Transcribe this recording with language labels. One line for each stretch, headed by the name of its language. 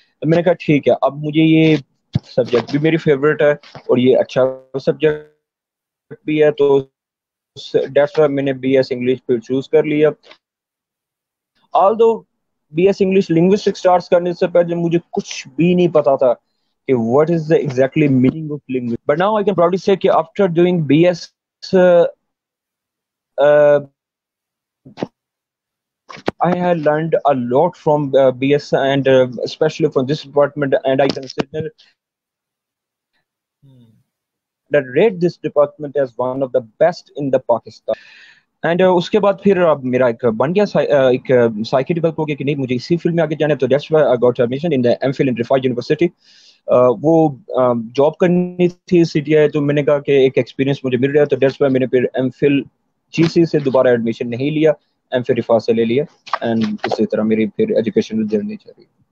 Urdu: تو میں نے کہا ٹھیک ہے, اب مجھے یہ سبجیکٹ بھی میری فیوریٹ ہے اور یہ اچھا سبجیکٹ بھی ہے, تو دیٹس وائی میں نے بی ایس انگلش پھر چوز کر لیا. آلدو B S English linguistic start کرنے سے پہلے مجھے کچھ بھی نہیں پتا تھا کہ
English: what is the exactly meaning of linguistics. But now I can proudly say that after doing BS, uh, I have learned a lot from BS, and especially from this department, and I consider that rate this department as one of the best in the Pakistan.
Urdu: And اس کے بعد پھر اب میرا ایک بن گیا ایک psyche develop ہو گیا کہ نہیں مجھے اسی فیلڈ میں آگے جانا ہے. تو
English: That's why I got admission in M Phil in Riphah university.
Urdu: وہ جاب کرنی تھی سی ٹی آئی, تو میں نے کہا کہ ایک ایکسپیرینس مجھے مل رہا ہے, تو دیٹس وائی میں نے پھر ایم فل جی سی سے دوبارہ ایڈمیشن نہیں لیا, ایم فل رفا سے لے لیا, اینڈ اسی طرح میری پھر ایجوکیشنل جرنی چل رہی.